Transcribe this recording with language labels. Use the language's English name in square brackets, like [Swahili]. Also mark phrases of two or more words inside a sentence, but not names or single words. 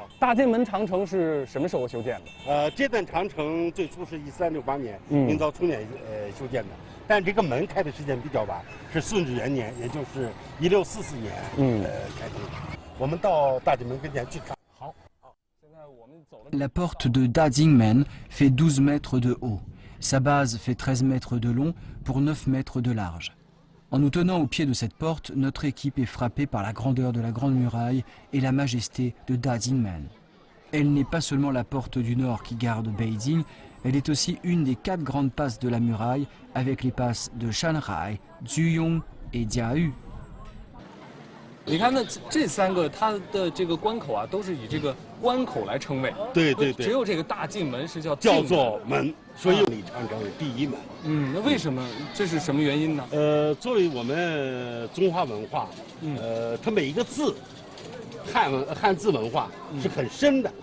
[Chinese] 大进门长城是什么时候修建的？这段长城最初是1368年明朝初年修建的，但这个门开的时间比较晚，是顺治元年，也就是1644年开通的。我们到大进门跟前去看。好。现在我们走了。 [French] La porte de Dajingmen fait 12 mètres de haut. Sa base fait 13 mètres de long pour 9 mètres de large. En nous tenant au pied de cette porte, notre équipe est frappée par la grandeur de la Grande Muraille et la majesté de Dajingmen. Elle n'est pas seulement la porte du nord qui garde Beijing, elle est aussi une des 4 grandes passes de la muraille avec les passes de Shanghai, Zuyong et Jiayu. [Chinese] 你看，那这3个它的这个关口都是以这个关口来称谓。对对对。只有这个大进门是叫做门，所以万里长城第一门。那为什么？这是什么原因呢？作为我们中华文化，它每一个字，汉字文化是很深的。